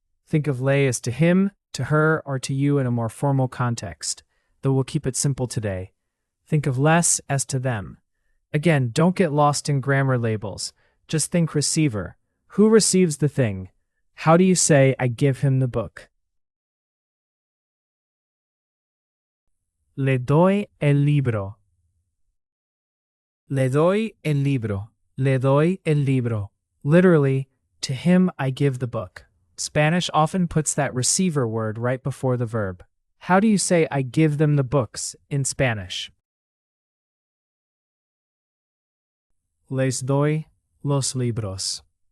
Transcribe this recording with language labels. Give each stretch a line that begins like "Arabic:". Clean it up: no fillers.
English: Think of le as to him, to her, or to you in a more formal context, though we'll keep it simple today. Think of les as to them. Again, don't get lost in grammar labels. Just think receiver. Who receives the thing? How do you say I give him the book?
Spanish: Le doy el libro. Le doy el libro. Le doy el libro.
English: Literally, to him I give the book. Spanish often puts that receiver word right before the verb. How do you say I give them the books in Spanish?
Spanish: Les doy los libros.